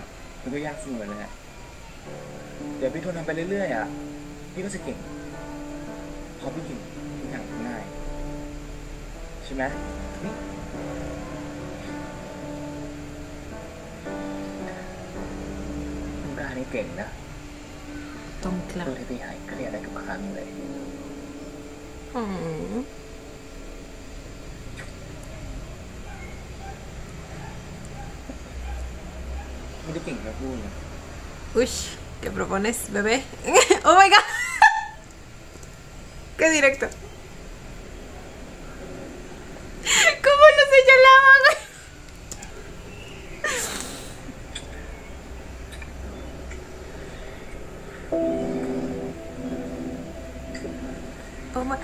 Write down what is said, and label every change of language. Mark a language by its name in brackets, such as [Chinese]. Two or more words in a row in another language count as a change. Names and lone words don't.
[Thai] มันก็ยากเสมอเลยแหละเดี๋ยวพี่ทนทำไปเรื่อยๆอ่ะพี่ก็จะเก่งพอพี่เก่งทุกอย่างง่ายใช่ไหมคุณปลานี่เก่งนะ Tom ช่วย Clark. ให้พี่หายเครียดได้ทุกครั้งเลย ไม่ได้เก่งแค่พูดนะ [Spanish] Uy, ¿qué propones, bebé? [English] Oh my god. [Spanish] Qué directo. ¿Cómo lo señalaban? [English] Oh my...